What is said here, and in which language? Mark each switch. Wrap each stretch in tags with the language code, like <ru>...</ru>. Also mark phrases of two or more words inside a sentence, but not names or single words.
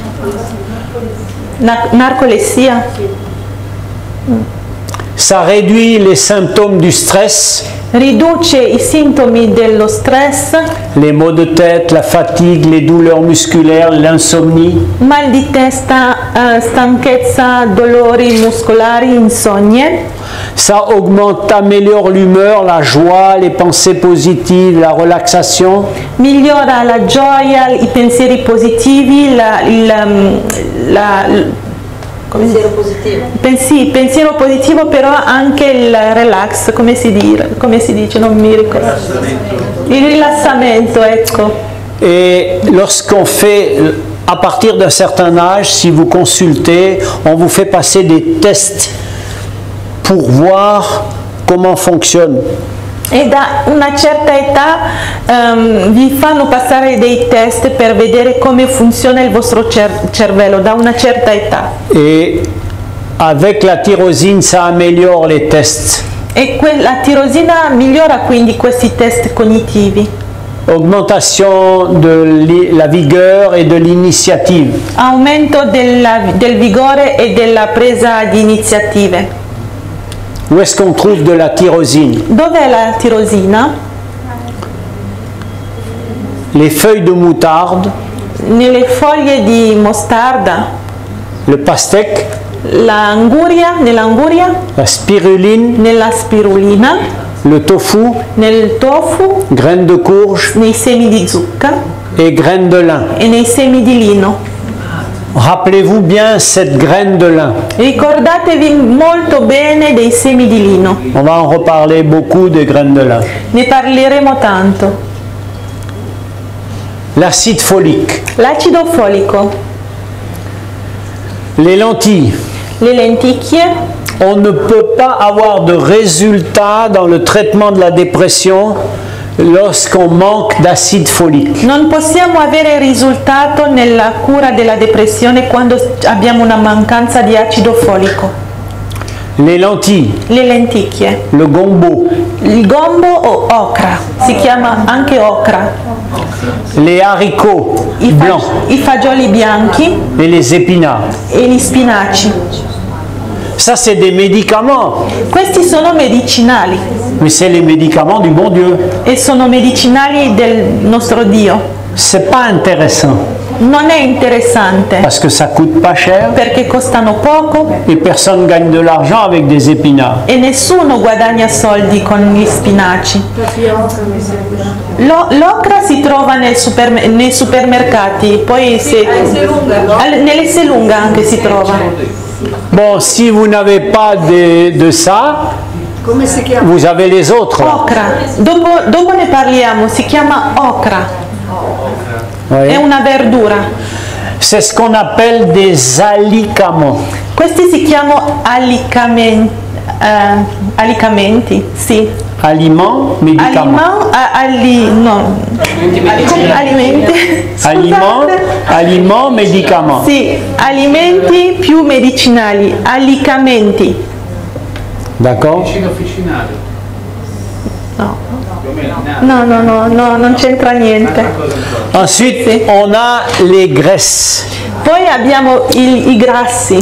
<it>Narcolessia.</it> <fr>Ça réduit les symptômes du stress,</fr> <it>Riduce i sintomi dello stress,</it> <fr>les maux de tête, la fatigue, les douleurs musculaires, l'insomnie.</fr> <it>mal di testa, stanchezza, dolori muscolari, insonnie.</it> <fr>Ça augmente, améliore l'humeur, la joie, les pensées positives, la relaxation.</fr> <it>Migliora la gioia, i pensieri positivi, Pensiero positivo. pensiero positivo, però anche il relax, come si dice, non mi ricordo. Il rilassamento, ecco.</it> <fr>Et lorsqu'on fait, à partir d'un certain âge, si vous consultez, on vous fait passer des tests pour voir comment fonctionne.</fr> <it>E da una certa età vi fanno passare dei test per vedere come funziona il vostro cervello, da una certa età.</it> <fr>Et avec la tyrosine, ça améliore les tests.</fr> <it>E la tirosina migliora quindi questi test cognitivi.</it> <fr>Augmentation de la vigueur et de l'initiative.</fr> <it>Aumento del vigore e della presa di iniziative.</it> <fr>Où est-ce qu'on trouve de la tyrosine?</fr> <it>Dov'è la tirosina?</it> <fr>Les feuilles de moutarde,</fr> <it>Nelle foglie di mostarda,</it> <fr>le pastèque,</fr> <it>nell'anguria,</it> <fr>la spiruline,</fr> <it>nella spirulina,</it> <fr>le tofu,</fr> <it>nel tofu,</it> <fr>graines de courge</fr> <it>nei semi di zucca</it> <fr>et graines de lin.</fr> <it>e nei semi di lino.</it> <fr>Rappelez-vous bien cette graine de lin.</fr> <it>Ricordatevi molto bene dei semi di lino.</it> <fr>On va en reparler beaucoup des graines de lin.</fr> <it>Ne parleremo tanto.</it> <fr>L'acide folique.</fr> <it>L'acido folico.</it> <fr>Les lentilles.</fr> <it>Le lenticchie.</it> <fr>On ne peut pas avoir de résultat dans le traitement de la dépression lorsqu'on manque d'acide folique.</fr> <it>Non possiamo avere risultato nella cura della depressione quando abbiamo una mancanza di acido folico.</it> <fr>Les lentilles,</fr> <it>Le lenticchie,</it> <fr>le gombo,</fr> <it>il gombo o ocra, si chiama anche ocra,</it> <fr>les haricots blancs</fr> <it>i fagioli bianchi</it> <fr>et les épinards.</fr> <it>e gli spinaci.</it> <fr>Ça, c'est des médicaments,</fr> <it>Questi sono medicinali</it> <fr>mais c'est les médicaments du bon Dieu.</fr> <it>e sono medicinali del nostro Dio.</it> <fr>C'est pas intéressant</fr> <it>Non è interessante</it> <fr>parce que ça coûte pas cher</fr> <it>perché costano poco</it> <fr>et personne gagne de l'argent avec des épinards.</fr> <it>e nessuno guadagna soldi con gli spinaci. L'ocra si trova nei supermercati, poi nelle Selunga anche si trova.</it> <fr>Bon, si vous n'avez pas de ça, vous avez les autres.</fr> <it>Ocra, dopo ne parliamo, si chiama ocra,</it> <fr>Oui.</fr> <it>è una verdura.</it> <fr>C'est ce qu'on appelle des alicaments.</fr> <it>Questi si chiamano alicamenti, sì.</it> <fr>Aliments, médicaments.</fr> <it>Alimenti.</it> <fr>Aliments, médicaments.</fr> <it>Sì, alimenti più medicinali, alicamenti.</it> <fr>D'accord?</fr> <it>Vicino officinale. No. Più o meno, No, non c'entra niente.</it> <fr>Ensuite, on a les graisses.</fr> <it>Poi abbiamo i grassi.</it>